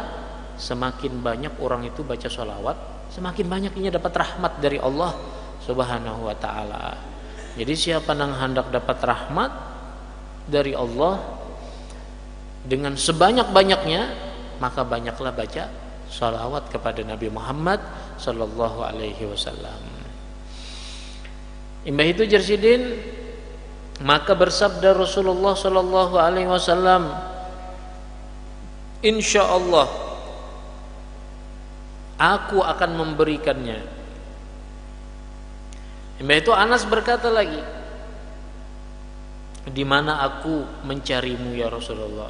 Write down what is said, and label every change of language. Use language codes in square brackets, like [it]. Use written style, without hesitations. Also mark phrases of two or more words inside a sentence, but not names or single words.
[id] Semakin banyak orang itu baca sholawat, semakin banyak ini dapat rahmat dari Allah [ar] subhanahu wa ta'ala. [id] Jadi siapa yang hendak dapat rahmat dari Allah dengan sebanyak-banyaknya, maka banyaklah baca sholawat kepada Nabi Muhammad [ar] sallallahu alaihi wasallam. [bjn] Imbah itu [id] Jersidin, maka bersabda Rasulullah [ar] sallallahu alaihi wasallam, [id] insyaallah aku akan memberikannya. [bjn] Imbah itu [id] Anas berkata lagi, di mana aku mencarimu [ar] ya Rasulullah?